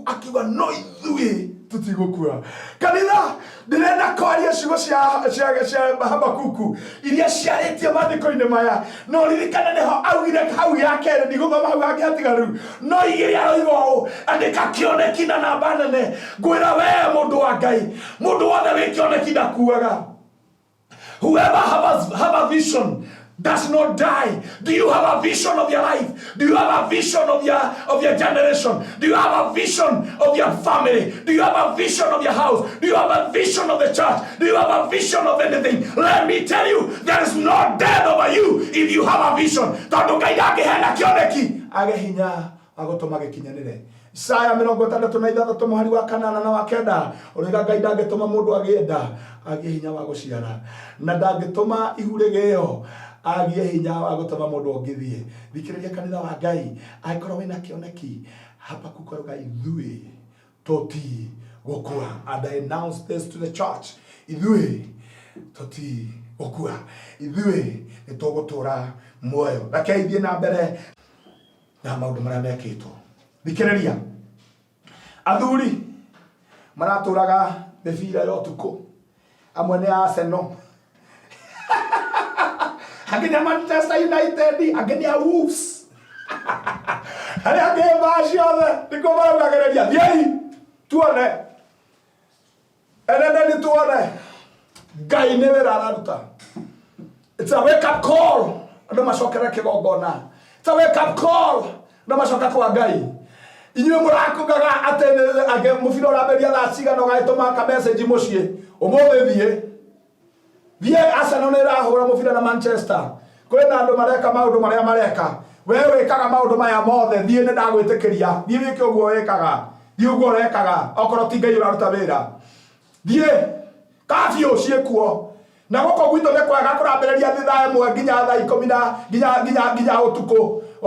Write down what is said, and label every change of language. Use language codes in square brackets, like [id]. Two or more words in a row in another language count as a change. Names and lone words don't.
[ki] akiuga no ithuĩ tutigũkua kanitha ndĩrenda kwaria ciugo cia Habakuku iria ciarĩtie maandĩko-inĩ maya no ririkana nĩho augire hau ya kerĩ ndigũthoma hau hangĩ hatigaru no igĩrĩ aroiga ũũ andĩka kĩoneki na namba nene ngwĩra we mũndũ wa Ngai mũndũ wothe wĩ kĩoneki ndakuaga [en] whoever have a vision does not die. Do you have a vision of your life? Do you have a vision of your generation? Do you have a vision of your family? Do you have a vision of your house? Do you have a vision of the church? Do you have a vision of anything? Let me tell you, there is no death over you if you have a vision. [ki] Tondu Ngai ndangĩheana kĩoneki age hinya agũtũma gĩkinyanĩre. Isaya 66 mũhari wa 8 na wa 9 ũrĩga Ngai ndangĩtũma mũndũ agĩenda agĩe hinya wa gũciara na ndangĩtũma ihurĩgĩo agie hinya wa gũtũma mũndũ ũngĩthiĩ thikĩrĩria kanitha wa Ngai angĩkorwo wĩna kĩoneki Habakuku aroiga ithuĩ tũtigũkua [en] and I announce this to the church [ki] ithuĩ tũtigũkua ithuĩ nĩtũgũtũra muoyo reke ithiĩ na mbere na maũndũ marĩa mekĩtwo thikĩrĩria athuri maratũraga mĩbira ya ũtukũ amwe nĩ Arsenal angĩ nĩ Manchester United angĩ nĩ Wolves arĩa angĩ mba ciothe nĩkuo maraugagĩrĩria thiĩi tuone eneneni tuone Ngai nĩ wĩra araruta. [en] It's a wake up call [ki] andũ macokere kĩgongona. [en] It's a wake up call [ki] andũ macoka kwa Ngai. Inyuĩ mũrakugaga atĩ mũbira ũramberia thaa cigana ũgagĩtũma ka message mũciĩ ũmũthĩ thiĩ Arsenal nĩ ĩrahũra mũbira na Manchester kwĩna andũ mareka maũndũ marĩa mareka we wĩkaga maũndũ maya mothe thiĩ nĩ ndagwĩtĩkĩria thiĩ wĩke ũguo wĩkaga thiĩ ũguo ũrekaga okorwo ti Ngai ũraruta wĩra thiĩ kabiũ ciĩkuo na gũkũ gwitũ nĩ kwega kũrambĩrĩria thaa 1 nginya thaa nginya ũtukũ wa